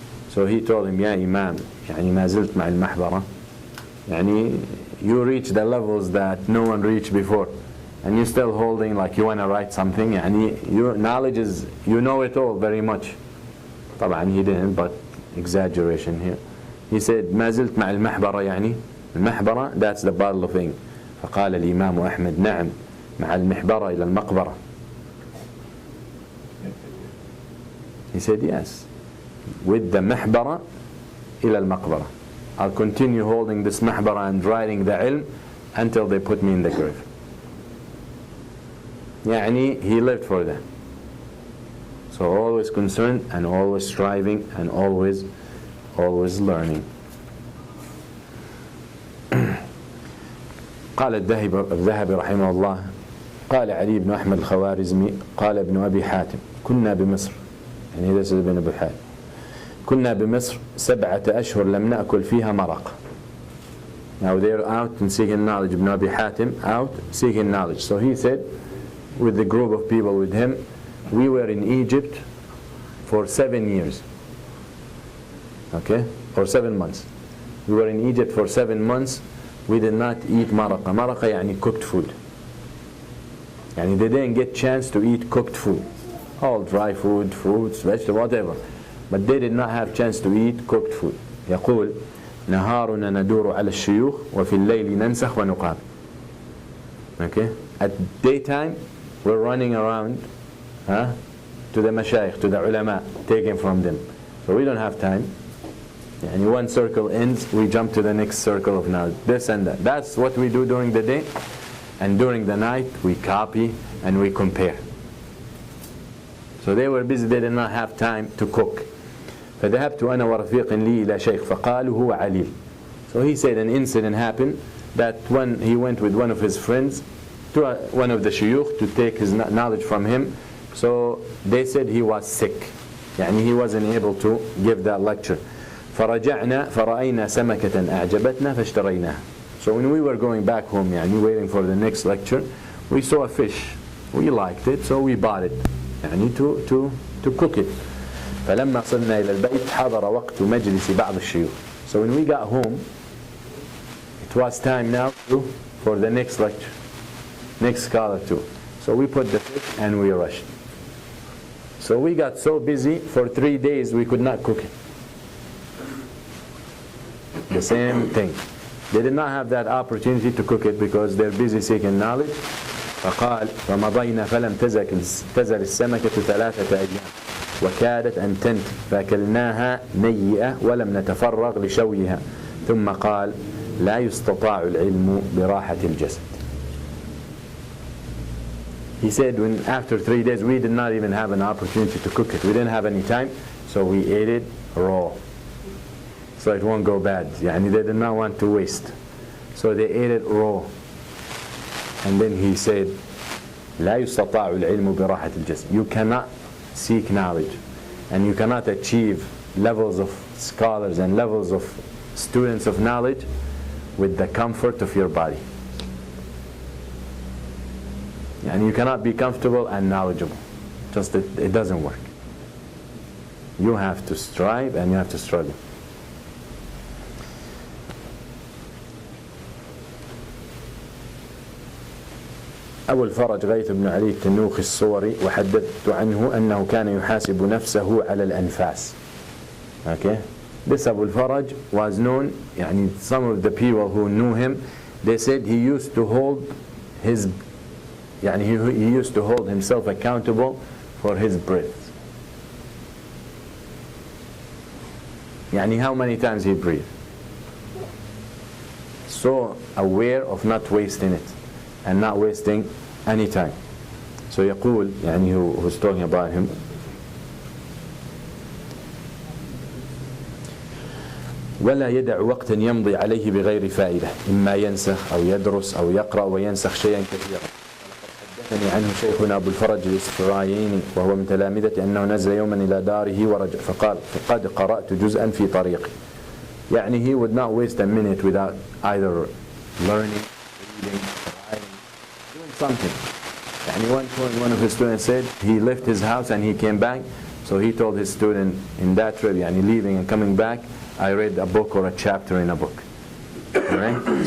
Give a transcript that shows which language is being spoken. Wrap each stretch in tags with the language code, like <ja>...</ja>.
<en>So he told him, Ya Imam,</en> <ar>ما زلت مع المحبرة.</ar> <en>You reach the levels that no one reached before, and you're still holding like you want to write something. Your knowledge is, you know it all very much.</en> <ar>طبعا</ar> <en>he didn't, but exaggeration here. He said</en> <ar>ما زلت مع المحبرة.</ar> <en>المحبرة, that's the bottle of ink.</en> <ar>فقال الإمام أحمد نعم مع المحبرة إلى المقبرة.</ar> <en>He said yes, with the</en> <ar>محبرة إلى المقبرة.</ar> <en>I'll continue holding this محبرة and writing the ilm until they put me in the grave. He lived for that. So always concerned and always striving and always learning.</en> <ar>قال الذهبي رحمه الله قال علي بن أحمد الخوارزمي قال ابن أبي حاتم كنا بمصر.</ar> <en>This is ابن أبي حاتم.</en> <ar>كنا بمصر 7 أشهر لم نأكل فيها مرق.</ar> <en>Now they're out and seeking knowledge. Ibn Abi Hatim out seeking knowledge. So he said, with the group of people with him, we were in Egypt for 7 years. Okay? For 7 months. We were in Egypt for 7 months. We did not eat maraqa. Maraqa cooked food. They didn't get chance to eat cooked food. All dry food, fruits, vegetables, whatever. But they did not have chance to eat cooked food.</en> <ar>يقول نهارنا ندور على الشيوخ وفي الليل ننسخ ونقام.</ar> <en>Okay? At daytime, we're running around to the mashayikh, to the ulama, taking from them. So we don't have time. One circle ends, we jump to the next circle of knowledge. This and that. That's what we do during the day. And during the night, we copy and we compare. So they were busy, they did not have time to cook.</en> <ar>فذهبت أنا ورفيق لي إلى شيخ فقالوا هو عليل.</ar> <en>So he said an incident happened that when he went with one of his friends to one of the shuyukh to take his knowledge from him. So they said he was sick. He wasn't able to give that lecture.</en> <ar>فرجعنا فرأينا سمكة أعجبتنا فاشتريناها.</ar> <en>So when we were going back home, waiting for the next lecture, we saw a fish. We liked it, so we bought it. To cook it. فلما صلنا إلى البيت حضر وقت مجلس بعض الشيوخ. So when we got home, it was time now for the next lecture, next scholar too. So we put the fish and we rushed. So we got so busy for 3 days we could not cook it. The same thing. They did not have that opportunity to cook it because they're busy seeking knowledge.</en> <ar>فقال فمضينا فلم تزل السمكة 3 أيام وكادت أن تنتهي فأكلناها نيئة ولم نتفرغ لشويها ثم قال لا يستطاع العلم براحة الجسد.</ar> <en>He said when after 3 days we did not even have an opportunity to cook it. We didn't have any time, so we ate it raw. So it won't go bad.</en> <ar>يعني</ar> <en>they did not want to waste. So they ate it raw. And then he said,</en> <ar>لا يستطاع العلم براحة الجسم.</ar> <en>You cannot seek knowledge and you cannot achieve levels of scholars and levels of students of knowledge with the comfort of your body. And you cannot be comfortable and knowledgeable. Just it doesn't work. You have to strive and you have to struggle.</en> <ar>أبو الفرج غيث بن علي التنوخي الصوري وحدثت عنه أنه كان يحاسب نفسه على الأنفاس.</ar> <en>Okay? This Abu al-Faraj was known,</en> <ar>يعني</ar> <en>some of the people who knew him, they said he used to hold his, يعني he used to hold himself accountable for his breath.</en> <ar>يعني</ar> <en>how many times he breathed. So aware of not wasting it and not wasting any time. So</en> <ar>يقول, يعني</ar> <en>who's talking about him,</en> <ar>ولا يدع وقتا يمضي عليه بغير فائدة إما ينسخ أو يدرس أو يقرأ وينسخ شيئا كثيرا. حدثني عنه شيخنا أبو الفرج الإسفرايني وهو من تلامذته أنه نزل يوما إلى داره ورجع فقال فقد قرأت جزءا في طريقي. يعني</ar> <en>he would not waste a minute without either learning, reading, writing, doing something.</en> <ar>يعني</ar> <en>one of his students said he left his house and he came back, so he told his student in that trip, يعني leaving and coming back, I read a book or a chapter in a book. Right?</en>